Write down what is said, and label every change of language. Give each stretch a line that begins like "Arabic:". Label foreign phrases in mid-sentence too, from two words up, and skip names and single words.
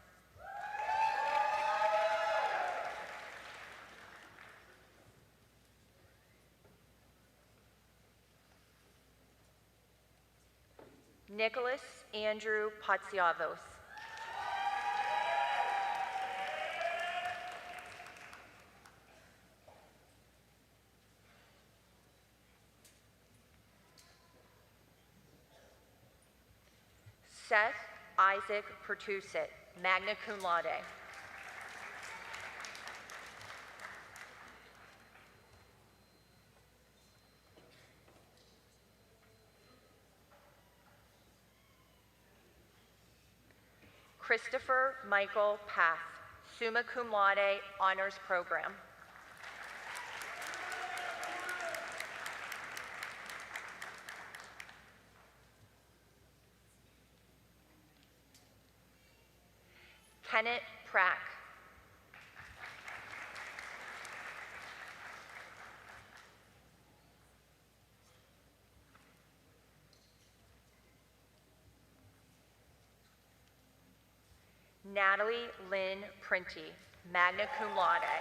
English: Nicholas Andrew Patsiavos. Seth Isaac Pertusit,
Latin: magna cum laude.
English: Christopher Michael Path,
Latin: summa cum laude,
English: honors program. Kenneth Prack. Natalie Lynn Printy,
Latin: magna cum laude.